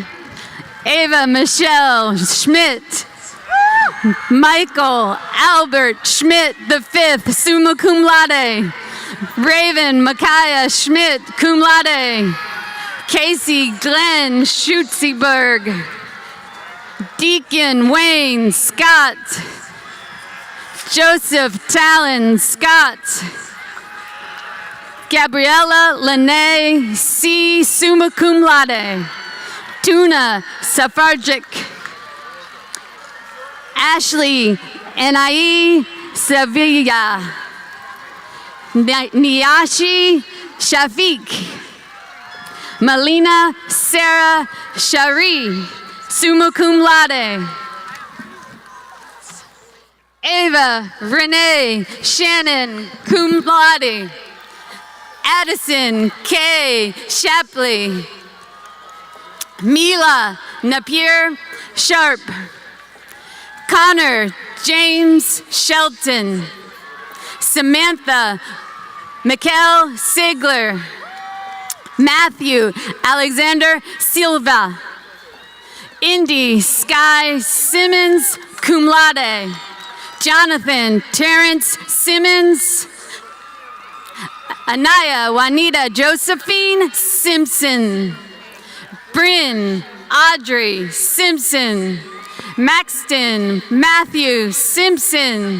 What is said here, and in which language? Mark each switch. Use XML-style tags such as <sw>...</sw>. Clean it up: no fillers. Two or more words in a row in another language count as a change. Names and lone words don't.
<en>Ava Michelle Schmidt. Michael Albert Schmidt V,</en> <la>summa cum laude.</la> <en>Raven Micaiah Schmidt,</en> <la>cum laude.</la> <en>Casey Glenn Schutziberg. Deacon Wayne Scott. Joseph Talon Scott. Gabriella Lene C.</en> <la>summa cum laude. Tuna Safarjic.</la> <en>Ashley Anai Sevilla. Niyashi Shafiq. Melina Sarah Shari,</en> <la>summa cum laude.</la> <en>Ava Renee Shannon,</en> <la>cum laude.</la> <en>Addison K. Shapley. Mila Napier Sharp. Connor James Shelton. Samantha Mikkel Sigler. Matthew Alexander Silva. Indy Sky Simmons,</en> <la>cum laude.</la> <en>Jonathan Terrence Simmons. Anaya Juanita Josephine Simpson. Bryn Audrey Simpson. Maxton Matthew Simpson.</en>